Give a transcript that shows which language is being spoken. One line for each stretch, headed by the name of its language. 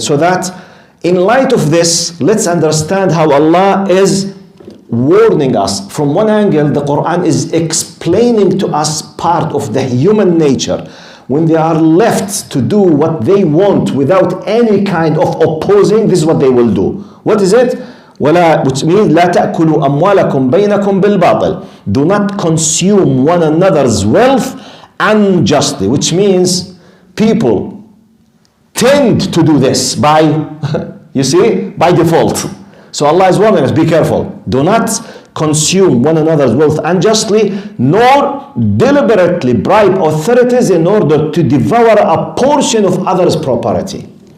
English: So that in light of this, let's understand how Allah is warning us. From one angle, the Quran is explaining to us part of the human nature. When they are left to do what they want without any kind of opposing, this is what they will do. What is it? Which means
Arabic: لا تأكلوا أموالكم بينكم بالباطل.
English: Do not consume one another's wealth unjustly. Which means people tend to do this by, you see, by default. So Allah is warning us, be careful. Do not consume one another's wealth unjustly, nor deliberately bribe authorities in order to devour a portion of others' property.